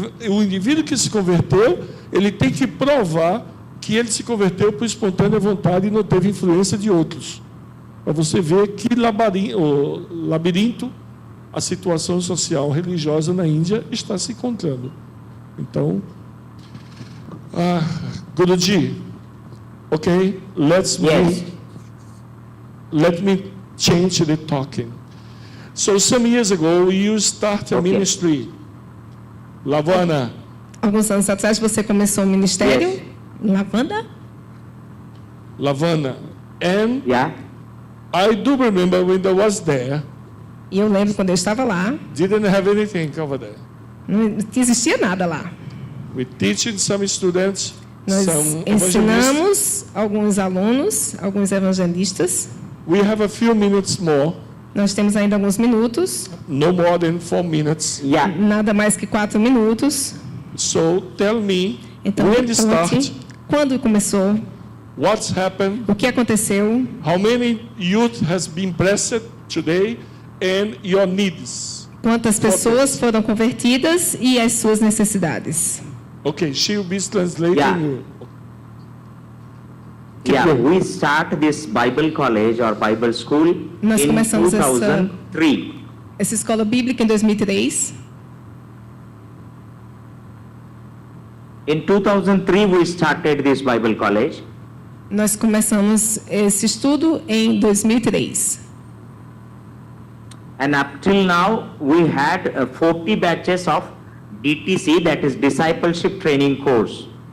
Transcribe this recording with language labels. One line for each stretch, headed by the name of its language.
Portuguese: O indivíduo que se converteu, ele tem que provar que ele se converteu por espontânea vontade e não teve influência de outros. Para você ver que labirinto a situação social religiosa na Índia está se encontrando.
English: Então, Guruji, okay, let me change the talking. So some years ago, you start a ministry, Lavana.
Portuguese: Alguns anos atrás você começou um ministério,
English: Yes. Lavana, and Yeah. I do remember when I was there,
Portuguese: E eu lembro quando eu estava lá,
English: didn't have anything over there.
Portuguese: não existia nada lá.
English: We teaching some students,
Portuguese: Nós
English: some evangelists.
Portuguese: ensinamos alguns alunos, alguns evangelistas.
English: We have a few minutes more,
Portuguese: Nós temos ainda alguns minutos,
English: no more than 4 minutes. Yeah.
Portuguese: nada mais que 4 minutos.
English: So tell me,
Portuguese: Então,
English: when it start,
Portuguese: conte quando começou,
English: what's happened,
Portuguese: o que aconteceu,
English: how many youth has been blessed today, and your needs.
Portuguese: quantas pessoas foram convertidas e as suas necessidades.
English: Okay, she will be translating Yeah. you. Yeah, we start this Bible college or Bible school
Portuguese: Nós
English: in
Portuguese: começamos
English: 2003.
Portuguese: essa escola bíblica em 2003.
English: In 2003, we started this Bible college.
Portuguese: Nós começamos esse estudo em 2003.
English: And up till now, we had 40 batches of DTC, that is Discipleship Training Course.